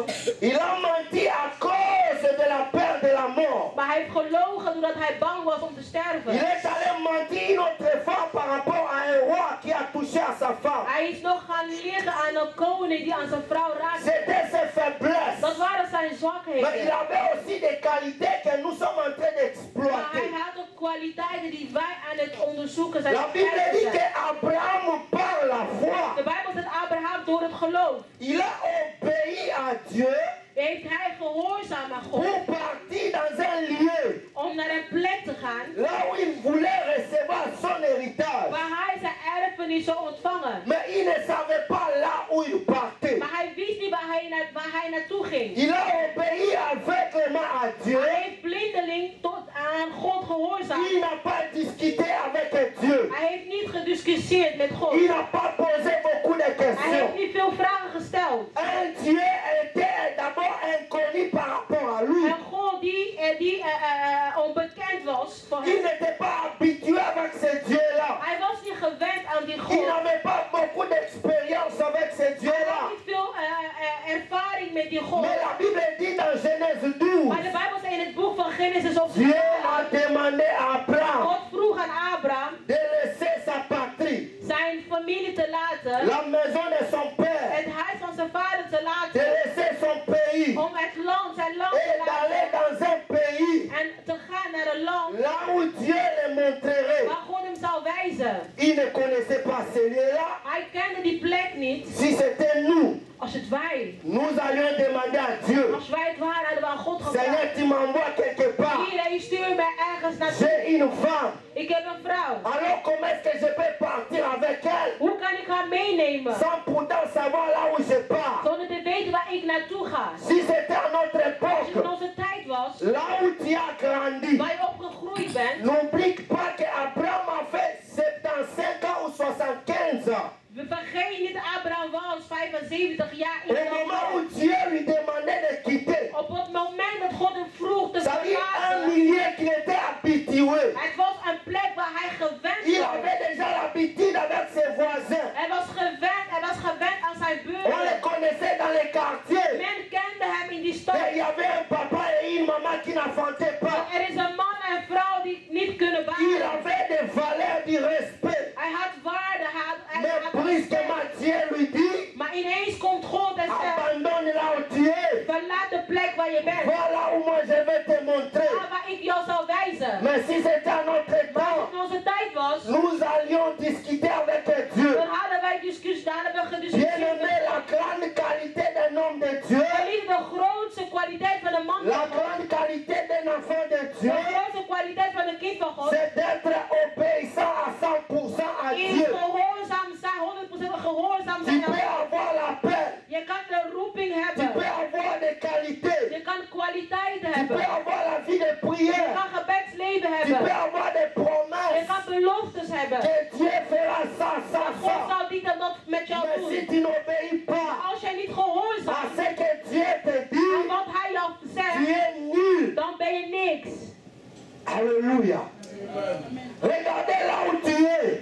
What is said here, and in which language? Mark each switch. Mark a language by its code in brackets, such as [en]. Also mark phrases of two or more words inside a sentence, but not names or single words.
[fr] Il a menti à cause de la peur de la mort. [nl] Maar hij heeft gelogen doordat hij bang was om te sterven. [fr] Il est allé mentir une autre fois par rapport à un roi qui a touché à sa femme. [nl] Hij is nog gaan liegen aan een koning die aan zijn vrouw raakte. [fr] C'était ses faiblesses. [nl] Dat waren zijn zwakheden. [fr] Mais il avait aussi des qualités que nous sommes en train d'exploiter. [nl] Maar hij had ook kwaliteiten die wij aan het onderzoeken zijn. [fr] La Bible dit que Abraham par la foi. [nl] De Bijbel zegt Abraham door het geloof. [fr] Il a obéi à Dieu. [nl] Heeft hij gehoorzaam aan God. [fr] Pour partir dans un lieu. [nl] Om naar een plek te gaan. [fr] Là où il voulait recevoir son héritage. [nl] Waar hij zijn erfenis zou ontvangen. [fr] Mais il ne savait pas là où il partait. [nl] Maar hij wist niet waar hij naartoe ging. [fr] Il a obéi aveuglément à Dieu. [nl] Hij heeft blindeling tot aan God gehoorzaamd. [fr] Il n'a pas discuté avec Dieu. [nl] Hij heeft niet gediscussieerd met God. [fr] Il n'a pas posé beaucoup de questions. [nl] Hij heeft niet veel vragen gesteld. [fr] Un Dieu était d'abord inconnu par rapport à lui. [nl] Een God die onbekend was voor hem. [fr] Il n'était pas habitué avec ce Dieu-là. [nl] Hij was niet gewend aan die God. [fr] Il n'avait pas beaucoup d'expérience avec ce Dieu-là. [nl] Hij had niet veel ervaring met die God. [fr] Mais la Bible dit dans Genèse 12. [nl] Maar de Bijbel zegt in het boek van Genesis op [fr] Dieu a demandé à Abraham. [nl] God vroeg aan Abraham [fr] de laisser sa patrie. [nl] Zijn familie te laten. [fr] La maison de son père. [nl] Het huis van zijn vader te laten. [fr] De laisser son pays. [nl] Om zijn land te laten. [fr] Et d'aller dans un pays. [nl] En te gaan naar een land. [fr] Là où Dieu le montrerait. [nl] Waar God hem zou wijzen. [fr] Il ne connaissait pas ce lieu-là. [nl] Hij kende die plek niet. [fr] Si c'était nous. [nl] Als het wij. [fr] Nous allions demander à Dieu. [nl] Als wij het waren, hadden we aan God gevraagd. [fr] Seigneur, tu m'envoies quelque part. [nl] Hier, stuur mij ergens naartoe. [fr] J'ai une femme. [nl] Ik heb een vrouw. [fr] Alors comment est-ce que je peux partir avec elle? [nl] Hoe kan ik haar meenemen? [fr] Sans pourtant savoir là où je pars. [nl] Zonder te weten waar ik naartoe ga. [fr] Si c'était à notre [nl] Als het [fr] époque. [nl] in onze tijd was. [fr] Là où tu as grandi. [nl] Waar je opgegroeid bent. [fr] N'oublie pas que Abraham a fait 75 ans ou 75 ans. [nl] We vergeten niet, Abraham was 75 jaar in [fr] Au moment où Dieu lui demandait de quitter. [nl] Op het moment dat God hem vroeg te verlaten. [fr] Un milieu qu'il était habitué. [nl] Het was een plek waar hij gewend was. [fr] Il avait déjà l'habitude avec ses voisins. [nl] Hij was gewend aan zijn buren. [fr] On le connaissait dans les quartiers. [nl] Men kende hem in die stad. [fr] Il y avait un papa et une maman qui n'affrontaient pas. [nl] Er is een man en vrouw die niet kunnen baren. [fr] Il avait des valeurs du respect. [nl] Hij had waarde. [fr] Mais brusquement Dieu lui dit. [nl] Maar ineens komt God en zegt. [fr] Abandonne là où tu es. [nl] Verlaat de plek waar je bent. [fr] Voilà où moi je vais te montrer. [nl] Waar ik jou zal wijzen. [fr] Mais si c'était à notre temps. [nl] Als het onze tijd was. [fr] Nous allions discuter avec Dieu. [nl] Dan hadden wij discussie. Dan hebben we gediscussieerd. [fr] Bien-aimé, la grande qualité d'un homme de Dieu. [nl] De grootste kwaliteit [fr] La grande qualité d'un enfant de Dieu, [nl] de kwaliteit van een kind van God, [fr] c'est d'être obéissant à 100% à [nl] is [fr] Dieu. [nl] gehoorzaam zijn, 100% gehoorzaam [fr] Tu [nl] zijn. [fr] peux avoir l'appel. [nl] Je kan de roeping [fr] Tu [nl] hebben. [fr] peux avoir des qualités. [nl] Je kan kwaliteit [fr] Tu [nl] hebben. [fr] peux avoir la vie de [nl] Je [fr] prière. [nl] kan gebedsleven [fr] Tu peux [nl] hebben. [fr] avoir des [nl] Je [fr] promesses. [nl] kan beloftes hebben. [fr] Que Dieu fera ça, ça, [nl] God [fr] ça. [nl] zal dit en dat met jou [fr] Mais si [nl] doen. [fr] tu n'obéis [nl] Maar [fr] pas [nl] als jij niet [fr] à [nl] gehoorzaam [fr] ce que Dieu te [nl] aan [fr] dit, [nl] wat hij jou [fr] tu [nl] zegt, [fr] es nul. [nl] dan ben je niks. [fr] Alléluia. Regardez là où tu es.